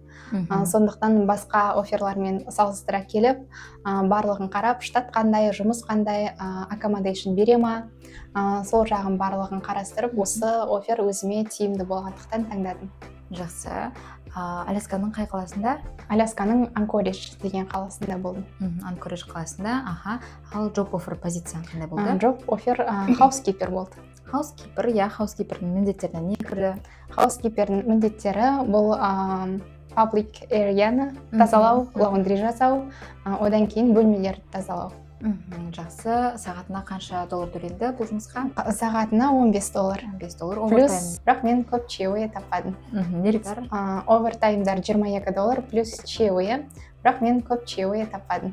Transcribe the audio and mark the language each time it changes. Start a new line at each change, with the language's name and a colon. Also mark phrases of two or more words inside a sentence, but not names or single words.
Kazakh: Сондықтан басқа офферлармен салыстыра келіп, барлығын қарап, штат қандай, жұмыс қандай, accommodation бере ма, сол жағын барлығын қарастырып, осы оффер өзіме тиімді болғандықтан таңдадым. Жақсы. Алясканың қай қаласында? Алясканың Анкоридж деген қаласында болдым. Анкоридж қаласында. Ал
English: job offer
Kazakh: позицияң қандай болды?
English: Job offer housekeeper болды.
Kazakh: Housekeeper, housekeeperдің міндеттеріне не кірді? Housekeeperдің міндеттері бұл
English: public areаны
Kazakh: тазалау, лаундри жасау, одан кейін бөлмелерді тазалау. Жақсы. Сағатына қанша доллар төленді бұл жұмысқа? Сағатына $15. 15 доллар. Плюс, бірақ мен көп чаевые таппадым. Неліктен? Овертаймдар $22 плюс чаевые, бірақ мен көп чаевые таппадым.